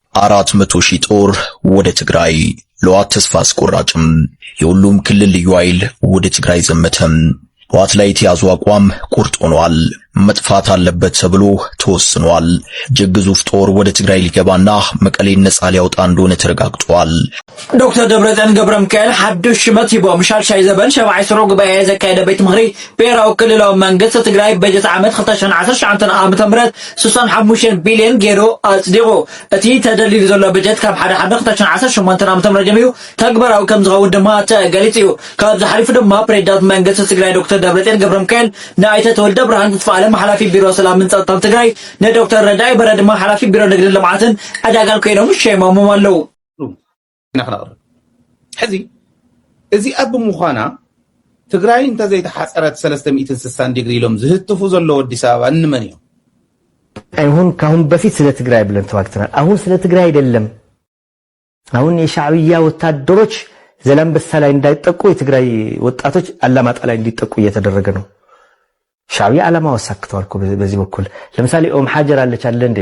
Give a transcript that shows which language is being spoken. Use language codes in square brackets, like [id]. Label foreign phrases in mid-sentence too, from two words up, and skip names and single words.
[am] 400,000 ጦር ወደ ትግራይ። ለዋት ተስፋ አስቆራጭም የሁሉም ክልል ልዩ ኃይል ወደ ትግራይ ዘመተም። ዋት ላይ የተያዙ አቋም ቁርጥ ሆኗል። መጥፋት አለበት ተብሎ ተወስኗል። እጅግ ግዙፍ ጦር ወደ ትግራይ ሊገባና መቀሌን ነጻ ሊያወጣ እንደሆነ ተረጋግጧል። [ti] ዶክተር ደብረጽዮን ገብረሚካኤል ሓድሽ ሽመት ይቦም። ሻልሻይ ዘበን 7 ጉባኤ ዘካየደ ቤት ምክሪ ብሔራዊ ክልላዊ መንግስቲ ትግራይ በጀት ዓመት 2019 ዓ.ም 65 ቢልዮን ገይሩ አጽዲቁ። እቲ ተደሊሉ ዘሎ በጀት ካብ 2018 ዓ.ም ጀሚሩ ተግባራዊ ከም ዝኸውን ድማ ተገሊጹ እዩ። ካብዚ ሓሊፉ ድማ ፕሬዝዳንት መንግስቲ ትግራይ ዶክተር ደብረጽዮን ገብረሚካኤል ንኣይተ ተወልደ ብርሃን ተስፋ ሓላፊ ቢሮ ሰላምን ጸጥታን ትግራይ ንዶክተር ረዳይ በረድማ ሓላፊ ቢሮ ንግድን ልምዓትን ዕዳጋን ኮይኖም ሸይሞሞም ኣለው። ሕዚ እዚ ኣብ ምዃና ትግራይ እንተዘይተሓፀረት 360 ዲግሪ ኢሎም ዝህትፉ ዘሎ አዲስ አበባ እንመን እዮም? [am] አይሁን ካሁን በፊት ስለ ትግራይ ብለን ተዋግተናል። አሁን ስለ ትግራይ አይደለም። አሁን የሻዕቢያ ወታደሮች ዘላንበሳ ላይ እንዳይጠቁ የትግራይ ወጣቶች አላማጣ ላይ እንዲጠቁ እየተደረገ ነው። ሻዕቢያ ዓላማ ወሳክተዋል እኮ በዚህ በኩል። ለምሳሌ ኦም ሐጀር አለች አይደል እንዴ?